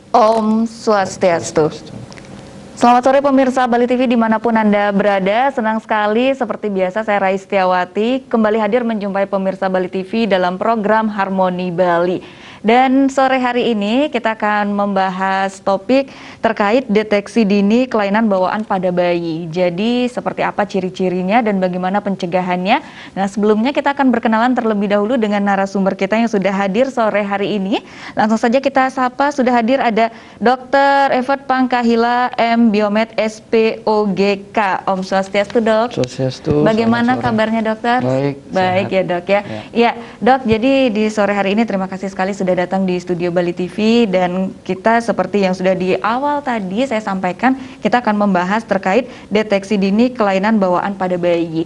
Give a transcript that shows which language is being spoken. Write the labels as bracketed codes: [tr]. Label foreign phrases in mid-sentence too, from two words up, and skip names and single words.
[ban] Om Swastiastu. [id] Selamat sore pemirsa Bali TV dimanapun Anda berada. Senang sekali seperti biasa saya Rai Setiawati kembali hadir menjumpai pemirsa Bali TV dalam program Harmoni Bali. Dan sore hari ini kita akan membahas topik terkait deteksi dini kelainan bawaan pada bayi. Jadi seperti apa ciri-cirinya dan bagaimana pencegahannya. Nah sebelumnya kita akan berkenalan terlebih dahulu dengan narasumber kita yang sudah hadir sore hari ini. Langsung saja kita sapa, sudah hadir ada Dr. Evert Pangkahila M. Biomed SPOGK. [ban] Om Swastiastu [id] dok. Swastiastu. Bagaimana kabarnya dokter? Baik ya dok ya. Ya dok, jadi di sore hari ini terima kasih sekali sudah datang di studio Bali TV, dan kita seperti yang sudah di awal tadi saya sampaikan, kita akan membahas terkait deteksi dini kelainan bawaan pada bayi.